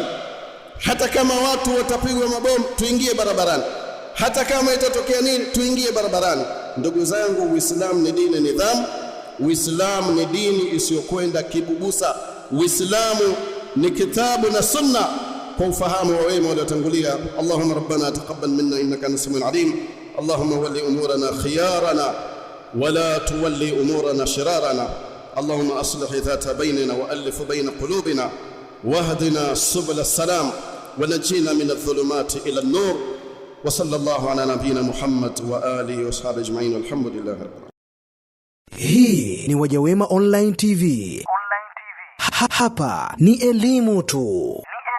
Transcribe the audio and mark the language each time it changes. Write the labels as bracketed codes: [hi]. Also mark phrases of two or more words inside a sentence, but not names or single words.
[sw] Hata kama watu watapigwa mabomu, tuingie barabarani. Hata kama itatokea nini, tuingie barabarani. Ndugu zangu, Uislamu ni dini nidhamu. Uislamu ni dini isiyokwenda kibubusa. Uislamu ni kitabu na sunna kwa ufahamu wa wema waliotangulia. [ar] اللهم ربنا تقبل منا إنك أنت السميع العليم. اللهم ول أمورنا خيارنا ولا تول أمورنا شرارنا. اللهم أصلح ذات بيننا وألف بين قلوبنا واهدنا سبل السلام ونجينا من الظلمات إلى النور وصلى الله على نبينا محمد وآله وصحبه أجمعين والحمد لله رب العالمين. [sw] Hii ni Wajawema Online TV. Hapa ni elimu tu.